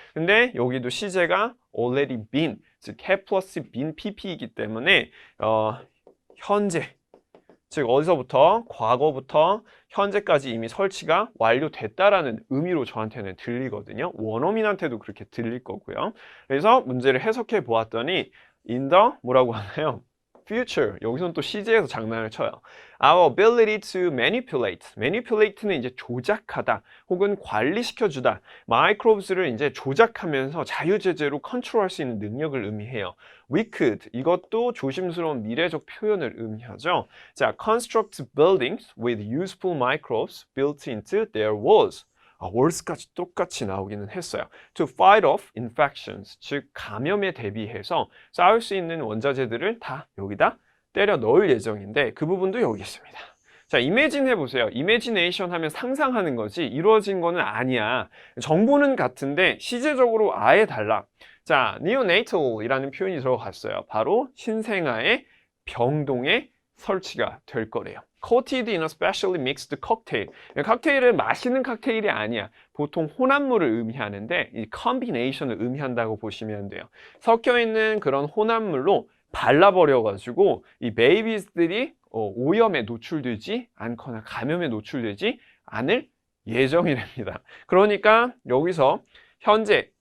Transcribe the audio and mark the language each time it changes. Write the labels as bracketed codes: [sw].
[ko] 근데 여기도 시제가 already been, 즉 have plus been pp이기 때문에 현재, 즉 어디서부터? 과거부터 현재까지 이미 설치가 완료됐다라는 의미로 저한테는 들리거든요. 원어민한테도 그렇게 들릴 거고요. 그래서 문제를 해석해 보았더니 in the 뭐라고 하나요? [en] future. [ko] 여기서는 또 시제에서 장난을 쳐요. [en] Our ability to manipulate. [ko] manipulate는 이제 조작하다 혹은 관리시켜주다. 마이크로브스를 이제 조작하면서 자유제재로 컨트롤할 수 있는 능력을 의미해요. [en] We could. [ko] 이것도 조심스러운 미래적 표현을 의미하죠. [en] 자, construct buildings with useful microbes built into their walls. [ko] walls까지 똑같이 나오기는 했어요. [en] To fight off infections, [ko] 즉 감염에 대비해서 싸울 수 있는 원자재들을 다 여기다 때려 넣을 예정인데 그 부분도 여기 있습니다. 자, imagine 해보세요. imagination 하면 상상하는 거지 이루어진 거는 아니야. 정보는 같은데 시제적으로 아예 달라. 자, neonatal이라는 표현이 들어갔어요. 바로 신생아의 병동에 설치가 될 거래요. [en] Coated in a specially mixed cocktail. [ko] 칵테일은 마시는 칵테일이 아니야. 보통 혼합물을 의미하는데 이 combination을 의미한다고 보시면 돼요. 섞여 있는 그런 혼합물로 발라버려가지고 이 베이비들이 오염에 노출되지 않거나 감염에 노출되지 않을 예정이랍니다. 그러니까 여기서 현재